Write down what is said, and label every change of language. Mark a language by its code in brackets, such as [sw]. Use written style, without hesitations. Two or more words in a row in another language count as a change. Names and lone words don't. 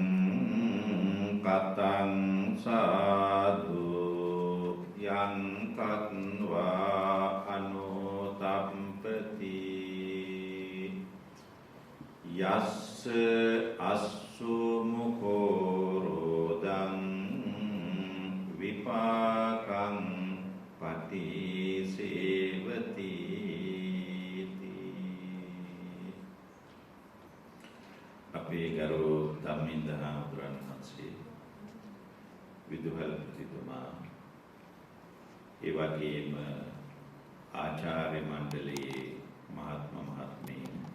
[pi] කතං සාදු යං කତ୍වා අනුතප්පති යස්ස අස්සු මුඛෝරෝදං විපාකං [si] පටිසේවති අපේ ගරු ධම්මින්ද හාමුදුරන් වහන්සේ විදුහල්පතිතුමා ඒ වගේම ආචාර්ය මණ්ඩලයේ මහත්ම මහත්මීන්